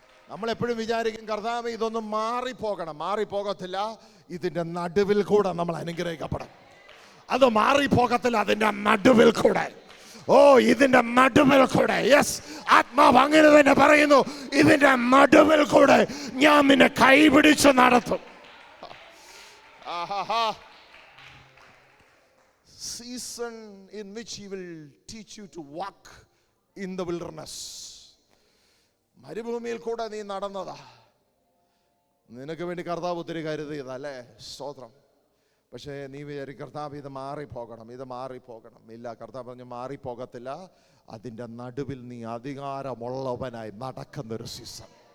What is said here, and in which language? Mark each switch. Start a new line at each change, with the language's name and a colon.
Malayalam: നമ്മളെപ്പോഴും വിചാരിക്കും കർത്താവേ ഇതൊന്നും മാറിപ്പോകണം. മാറിപ്പോകത്തില്ല, ഇതിന്റെ നടുവിൽ കൂടെ നമ്മൾ അനുഗ്രഹിക്കപ്പെടും. അത് മാറിപ്പോകത്തില്ല, അതിന്റെ നടുവിൽ കൂടെ. ഓ, ഇതിന്റെ നടുവിൽ കൂടെ. യെസ്, ആത്മാവ് അങ്ങനെ തന്നെ പറയുന്നു. ഇതിന്റെ നടുവിൽ കൂടെ ഞാൻ നിന്നെ കൈപിടിച്ച് നടത്തും.
English: Season in which he will teach you to walk in the wilderness.
Malayalam: മരുഭൂമിയിൽ കൂടെ നീ നടന്നതാ. നിനക്ക് വേണ്ടി കർത്താവ് ഒത്തിരി കരുതിയതല്ലേ? സ്തോത്രം. പക്ഷേ നീ വിചാരിക്കും കർത്താവ് ഇത് മാറിപ്പോകണം, ഇത് മാറിപ്പോകണം. ഇല്ല, കർത്താവ് പറഞ്ഞു മാറിപ്പോകത്തില്ല. അതിൻ്റെ നടുവിൽ നീ അധികാരമുള്ളവനായി നടക്കുന്നൊരു സീസൺ.